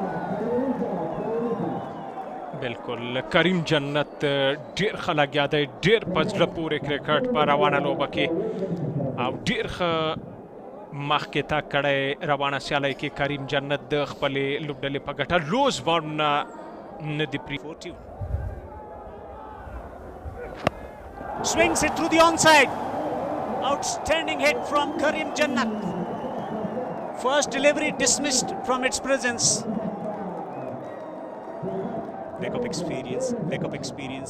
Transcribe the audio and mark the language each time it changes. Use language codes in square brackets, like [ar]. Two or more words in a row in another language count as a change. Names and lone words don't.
[ps] بالکل کریم جنت ډېر ښه لګیا دی. ډېر په زړه پورې کرکټ په روانه لوبه کې او ډېر ښه مخکې تګ کړی روانه سیالۍ کې کریم جنت د خپلې لوبډلې په ګټه. لوز باډونه نه دي پرې. [en] Swings it through the onside. Outstanding hit from Karim Jannat. First delivery dismissed from its presence. Lack of experience.